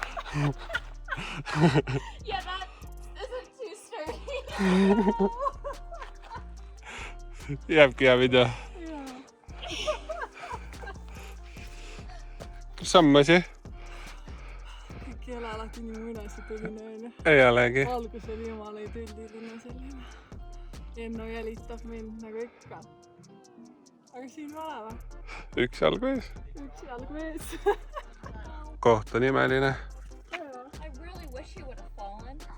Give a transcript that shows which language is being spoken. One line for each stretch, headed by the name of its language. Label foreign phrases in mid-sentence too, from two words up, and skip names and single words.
English: Yeah, that isn't too sturdy.
Estonian: Jääbki hea video. Kus on asi? Kõik ei ole alati nii muinasjutuline onju. Ei olegi. Algus oli jumala idülliline selline. Enno jälitab mind nagu ikka. Aga siin me oleme. Üks jalg vees. Üks jalg vees. Koht on imeline.
English: I really wish you would have fallen.